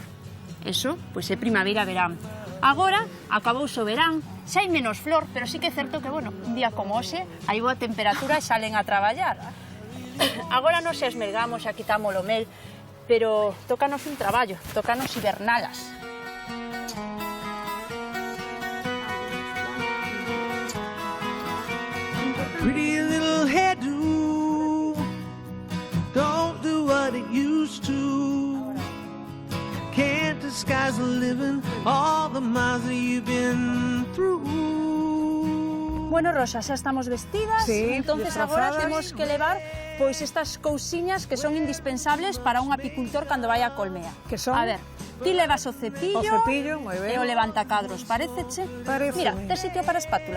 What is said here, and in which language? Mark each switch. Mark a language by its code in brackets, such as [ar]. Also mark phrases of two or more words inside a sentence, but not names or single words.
[gl] Eso, pois é primavera-verán. Agora, acabouse o verán, xa hai menos flor, pero sí que é certo que, bueno, un día como hoxe, hai boa temperatura e salen a traballar. Agora nos esmergamos, xa quitamos o mel, pero tócanos un traballo, tócanos hibernalas. [en] Pretty little hairdo, don't do what it used to. Can't disguise the living, all the miles that you've been through. [gl] Bueno, Rosa, xa estamos vestidas, Sí, entonces disfrazadas. agora temos que levar pois estas cousiñas que son indispensables para un apicultor cando vai á colmea. Que son? A ver, ti levas o cepillo, moi ben. e o levantacadros, paréceche? Paréceme. Mira, tes sitio para a espátula.